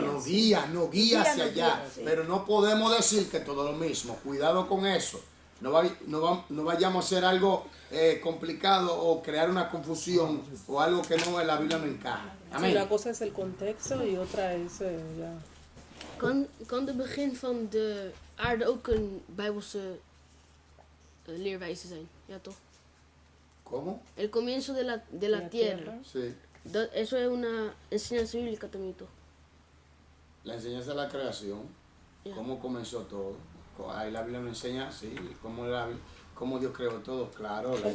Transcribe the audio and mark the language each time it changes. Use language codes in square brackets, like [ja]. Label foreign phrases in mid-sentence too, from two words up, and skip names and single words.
[es] refería, nos guía hacia nos allá, guía, sí. pero no podemos decir que todo es lo mismo. Cuidado con eso. No vayamos a hacer algo complicado o crear una confusión o algo que no en la Biblia no encaja. Sí, Amén. una cosa es el contexto y otra es ya. [nl] Kan de begin van de aarde ook een Bijbelse leerwijze zijn? Ja, toch? [es] ¿Cómo? El comienzo de la tierra. Sí. Eso es una enseñanza bíblica también, ¿todo? La enseñanza de la creación, Ya. cómo comenzó todo. Ahí la Biblia nos enseña así, cómo Dios creó todo, claro, la